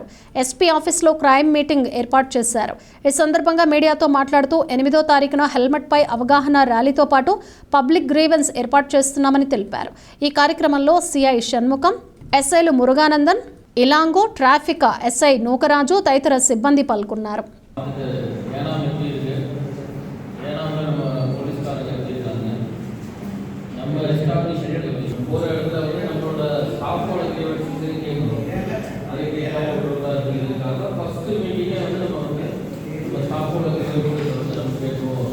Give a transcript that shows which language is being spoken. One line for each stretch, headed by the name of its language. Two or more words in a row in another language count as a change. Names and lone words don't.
English: SP office crime meeting
Telugu: ఏర్పాటు చేశారు. ఈ సందర్భంగా మీడియాతో మాట్లాడుతూ 8వ తారీఖున హెల్మెట్పై అవగాహన ర్యాలీతో పాటు
English: public grievance
Telugu: ఏర్పాటు చేస్తున్నామని తెలిపారు. ఈ కార్యక్రమంలో సిఐ షణ్ముఖం, ఎస్ఐలు మురుగానందన్, ఇలాంగో,
English: traffic SI
Telugu: నూకరాజు తదితర సిబ్బంది పాల్గొన్నారు.
Tamil: நம்ம எஸ்டாப்ளிஷ் ஒரு இடத்துல வந்து நம்மளோட ஸ்டாஃபோட அதுக்கு இதுக்காக
English: first meeting
Tamil: வந்து நம்ம ஸ்டாஃபோட வந்து நம்ம கேட்போம்.